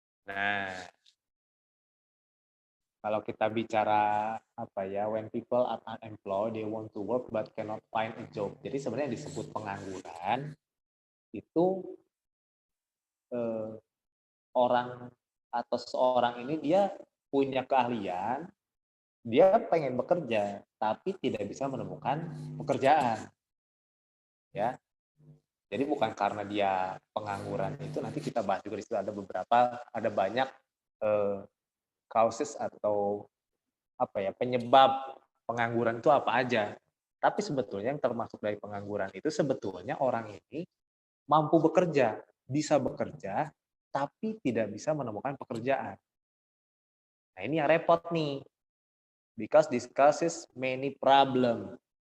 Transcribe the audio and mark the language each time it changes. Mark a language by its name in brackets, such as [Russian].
[Indonesian] Nah, kalau kita bicara apa ya, [English] when people are unemployed, they want to work but cannot find a job. [Indonesian] Jadi sebenarnya yang disebut pengangguran itu orang atau seseorang ini dia punya keahlian, dia pengen bekerja, tapi tidak bisa menemukan pekerjaan. Ya, jadi bukan karena dia pengangguran itu, nanti kita bahas juga di situ ada banyak causes atau apa ya, penyebab pengangguran itu apa aja. Tapi sebetulnya yang termasuk dari pengangguran itu sebetulnya orang ini mampu bekerja, bisa bekerja, tapi tidak bisa menemukan pekerjaan. Nah, ini yang repot nih. [English] Because this causes many problem.